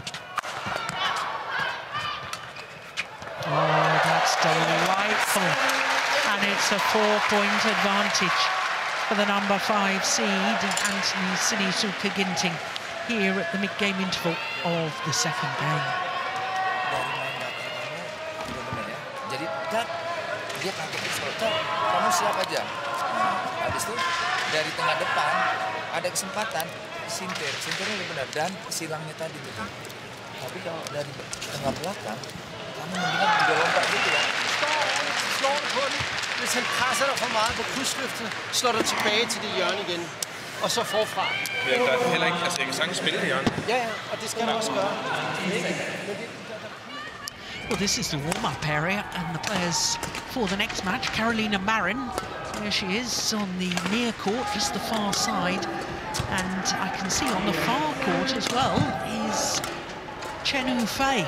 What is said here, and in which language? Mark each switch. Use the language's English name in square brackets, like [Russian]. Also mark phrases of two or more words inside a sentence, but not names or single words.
[English] Oh, that's delightful. And it's a 4-point advantage for the number 5 seed, Sinisuka Ginting, here at the mid-game interval of the second game. [Indonesian] Dari main belakang kamu benar ya. Jadi dia kaget itu, kamu siap aja. Nah, habis itu dari tengah depan ada kesempatan sintirnya udah benar dan silangnya tadi gitu. Tapi kalau dari tengah belakang kamu mendingan juga lompat gitu ya. [Danish] Slår du på den. Hvis han presser dig for meget på krydsløftet, slår du tilbage til det hjørne igen. Og så forfra. Ja, der er heller ikke, altså jeg kan sagtens spille det hjørne. Ja, og det skal du også gøre. [English] Well, this is the warm-up area, and the players for the next match. Carolina Marin, there she is on the near court, just the far side. And I can see on the far court as well is Chen Yufei.